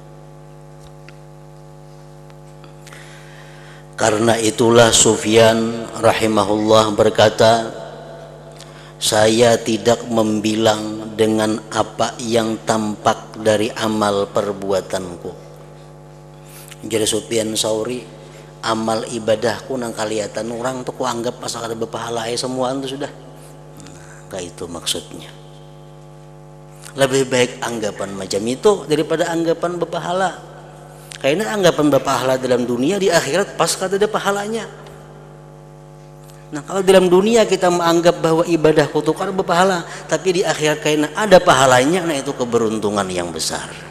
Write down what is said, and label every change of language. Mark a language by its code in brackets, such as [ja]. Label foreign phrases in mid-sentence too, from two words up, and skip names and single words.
[id] Karena itulah Sufyan rahimahullah berkata, saya tidak membilang dengan apa yang tampak dari amal perbuatanku. Jadi Sufyan Sauri, [bjn] amal ibadahku nang kaliatan orang tuh ku anggap pasal ada berpahala semua itu sudah. Kayak itu maksudnya. [id] Lebih baik anggapan macam itu daripada anggapan berpahala. [bjn] Karena anggapan berpahala dalam dunia, di akhirat pas kada ada pahalanya. [id] Nah, kalau dalam dunia kita menganggap bahwa ibadahku itu kada berpahala, tapi di akhirat karena ada pahalanya, nah itu keberuntungan yang besar.